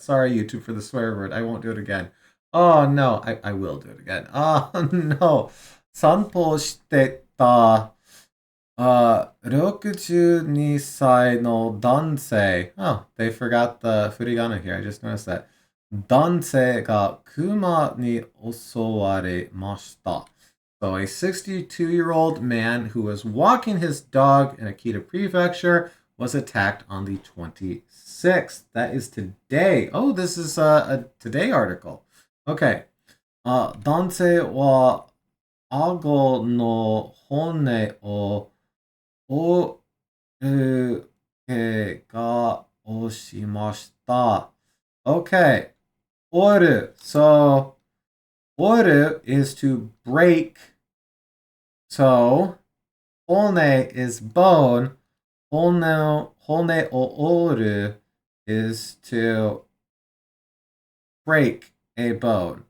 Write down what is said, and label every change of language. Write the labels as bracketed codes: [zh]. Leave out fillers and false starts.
[en] Sorry, YouTube, for the swear word. I won't do it again. Oh, no, I will do it again. Oh, no. [ja] 散歩してた62歳の男性. [en] Oh, they forgot the furigana here. I just noticed that. [ja] 男性が熊に襲われました. [en] So a 62-year-old man who was walking his dog in Akita Prefecture was attacked on the 26th. That is today. Oh, this is a today article. Okay. [ja] 男性は顎の骨を折る怪我をしました. [en] Okay. 折る. So 折る is to break. So 骨 is bone. 骨を折る is to break a bone.